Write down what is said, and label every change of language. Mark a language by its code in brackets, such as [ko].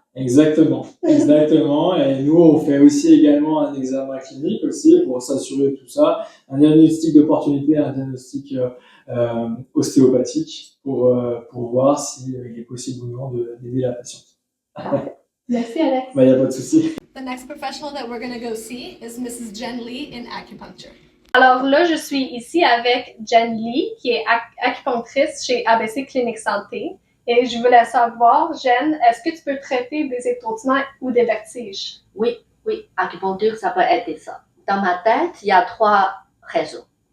[fr] Exactement. Et nous, on fait aussi également un examen clinique aussi pour s'assurer de tout ça, un diagnostic d'opportunité, un diagnostic ostéopathique pour voir s'il est possible ou non d'aider la patiente. Merci, Alex. Il n'y a pas de souci. [en] The next professional that we're going to go see is Mrs. Jen Lee in acupuncture. [fr] Alors là, je suis ici avec Jen Lee, qui est acupunctrice chez ABC Clinique Santé. Et je voulais savoir, Jen, est-ce que tu peux traiter des étourdissements ou des vertiges? Oui, acupuncture, ça peut aider ça. Dans ma tête, il y a 3 raisons.